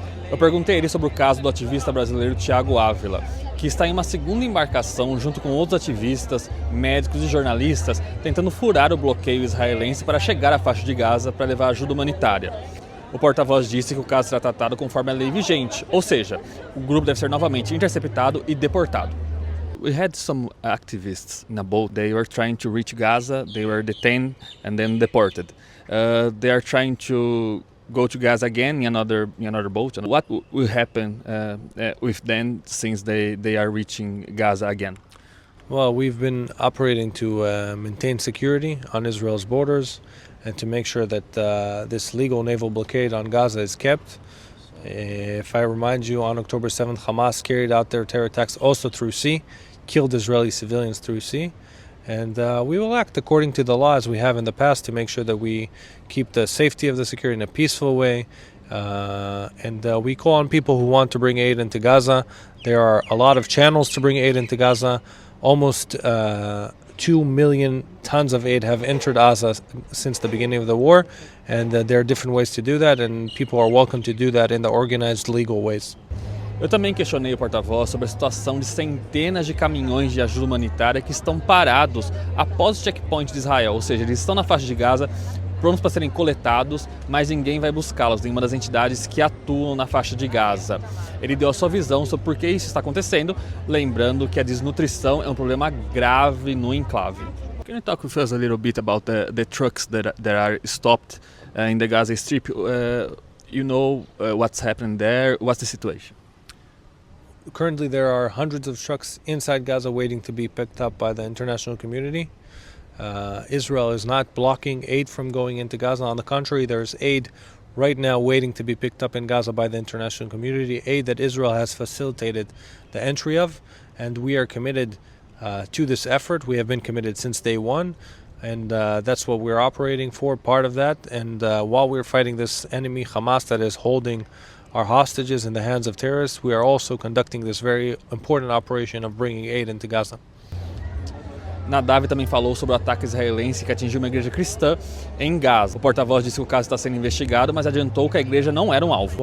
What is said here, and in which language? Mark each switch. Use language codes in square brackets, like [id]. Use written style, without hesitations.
[pt] Eu perguntei a ele sobre o caso do ativista brasileiro Thiago Ávila, que está em uma segunda embarcação junto com outros ativistas, médicos e jornalistas, tentando furar o bloqueio israelense para chegar à faixa de Gaza para levar ajuda humanitária. O porta-voz disse que o caso será tratado conforme a lei vigente, ou seja, o grupo deve ser novamente interceptado e deportado. [en] We had some activists in a boat. They were trying to reach Gaza. They were detained and then deported. They are trying to go to Gaza again in another boat. What will happen with them since they are reaching Gaza again? Well, we've been operating to maintain security on Israel's borders and to make sure that this legal naval blockade on Gaza is kept. If I remind you, on October 7th, Hamas carried out their terror attacks also through sea, killed Israeli civilians through sea. And we will act according to the law as we have in the past to make sure that we keep the safety of the security in a peaceful way. And we call on people who want to bring aid into Gaza. There are a lot of channels to bring aid into Gaza. Almost 2 million tons of aid have entered Gaza since the beginning of the war. And there are different ways to do that, and people are welcome to do that in the organized legal ways. [pt] Eu também questionei o porta-voz sobre a situação de centenas de caminhões de ajuda humanitária que estão parados após o checkpoint de Israel, ou seja, eles estão na faixa de Gaza, prontos para serem coletados, mas ninguém vai buscá-los, nenhuma das entidades que atuam na faixa de Gaza. Ele deu a sua visão sobre por que isso está acontecendo, lembrando que a desnutrição é um problema grave no enclave. [en] Can you talk with us a little bit about the trucks that are stopped in the Gaza Strip? You know what's happening there? What's the situation? Currently, there are hundreds of trucks inside Gaza waiting to be picked up by the international community. Israel is not blocking aid from going into Gaza. On the contrary, there's aid right now waiting to be picked up in Gaza by the international community, aid that Israel has facilitated the entry of, and we are committed to this effort. We have been committed since day one, and that's what we're operating for, part of that. And while we're fighting this enemy, Hamas, that is holding our hostages in the hands of terrorists, we are also conducting this very important operation of bringing aid into Gaza. [pt] Nadav também falou sobre o ataque israelense que atingiu uma igreja cristã em Gaza. O porta-voz disse que o caso está sendo investigado, mas adiantou que a igreja não era um alvo.